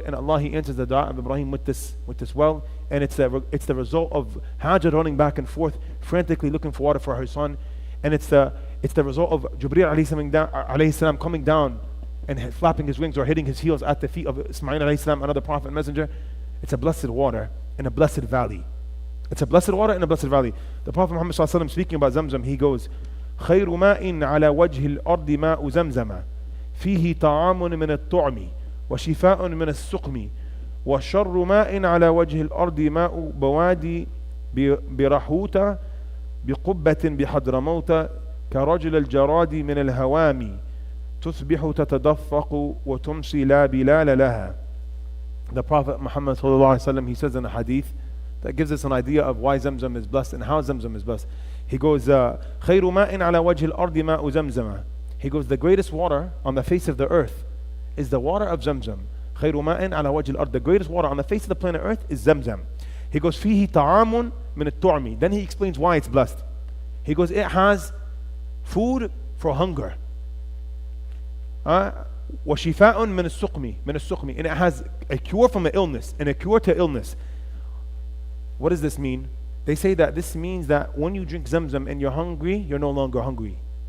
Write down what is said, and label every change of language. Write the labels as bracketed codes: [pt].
[en] And Allah, he answers the dua of Ibrahim with this well. And it's the result of Hajar running back and forth, frantically looking for water for her son. And it's the result of Jibreel alayhi salam coming down and flapping his wings or hitting his heels at the feet of Ismail alayhi salam, another prophet and messenger. It's a blessed water in a blessed valley. It's a blessed water in a blessed valley. The Prophet Muhammad sallallahu alaihi wasallam, speaking about ZamZam, he goes, [ar] خير ماء على وجه الأرض ماء زمزم فيه طعام من الطعم وشفاء من السقم وشر ماء على وجه الأرض ماء بوادي برحوت بقبة بحضرموت كرجل الجراد من الهوام تصبح تتدفق وتمسي لا بلال لها. [en] The Prophet Muhammad sallallahu alaihi wasallam, he says in a hadith that gives us an idea of why ZamZam is blessed and how ZamZam is blessed. He goes, [ar] خير ماء على وجه الأرض ماء زمزم. [en] He goes, the greatest water on the face of the earth is the water of ZamZam. [ar] خير ماء على وجه الأرض. [en] The greatest water on the face of the planet Earth is ZamZam. He goes, [ar] فيه طعام من الطعم. [en] Then he explains why it's blessed. He goes, it has food for hunger. [ar] وشفاء من السقم. [en] And it has a cure from an illness and a cure to illness. What does this mean? They say that this means that when you drink ZamZam and you're hungry, you're no longer hungry.